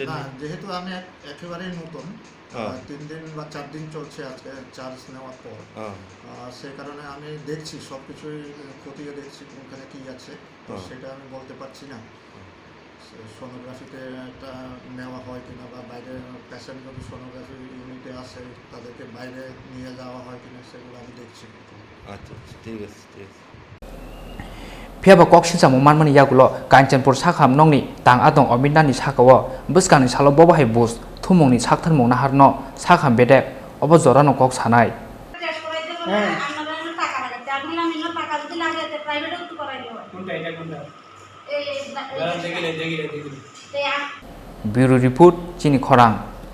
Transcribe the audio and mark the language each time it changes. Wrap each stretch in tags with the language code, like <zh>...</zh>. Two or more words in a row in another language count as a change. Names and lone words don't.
<bn>না যেহেতু আমি একেবারেই নতুন 3 দিন বা 4 দিন চলছে আজকে চার্জ নেওয়ার পর সেই কারণে আমি দেখছি সব কিছুই খতিয়ে দেখছি কোনখানে কী আছে তো সেটা আমি বলতে পারছি না সোনোগ্রাফিতে একটা নেওয়া হয় কিনা বা বাইরে পেশেন্ট যদি সোনোগ্রাফি ইউনিটে আসে তাদেরকে বাইরে নিয়ে যাওয়া হয় কিনা সেগুলো আমি দেখছি আচ্ছা ঠিক আছে ঠিক আছে</bn> <trp>फियाबा कक्सिलचा मुमानमानि यागुलो काঞ্চনপুর साखामनंनि तां आदं अमिनानि साकाव बुसकानि सालो बबाहाय बुस थुमुंनि साखथान मुंना हारनो साखाम बेदे अब जरानो कक सानाय</trp> <bn>টেস্ট করাইতে বলে আপনারা এনে টাকা লাগাতে আপনি আমি না টাকা যদি লাগে তে প্রাইভেটেও তো করাইতে হয় কোনটা এটা কোনটা এই দেখিলে এই</bn> <en>bureau report</en> <trp>चिनी खरां</trp>